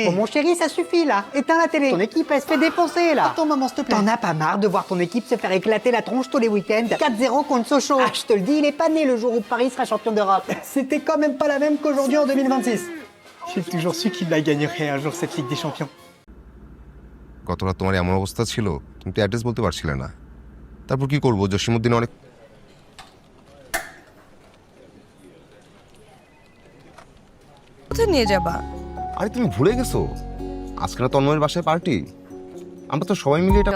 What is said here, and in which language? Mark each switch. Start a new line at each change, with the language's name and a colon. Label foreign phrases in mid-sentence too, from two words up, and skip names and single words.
French: Oh mon chéri, ça suffit là. Éteins la télé. Ton équipe, elle se fait défoncer là. Attends maman, s'il te plaît. T'en as pas marre de voir ton équipe se faire éclater la tronche tous les week-ends. 4-0 contre Sochaux. Ah, je te le dis, il est pas né le jour où Paris sera champion d'Europe. C'était quand même pas la même qu'aujourd'hui en 2026. J'ai toujours su qu'il la gagnerait un jour cette Ligue des Champions.
Bangla: গত রাত তোমার এমন অবস্থা ছিল তুমি তো অ্যাড্রেস বলতে পারছিলে না তারপর কি করব জসিমউদ্দিন অনেক কোথায় নিয়ে যাবা আরে তুমি ভুলে গেছো আজকে রাত তন্ময়ের বাসায় পার্টি আমরা তো সবাই মিলে এটা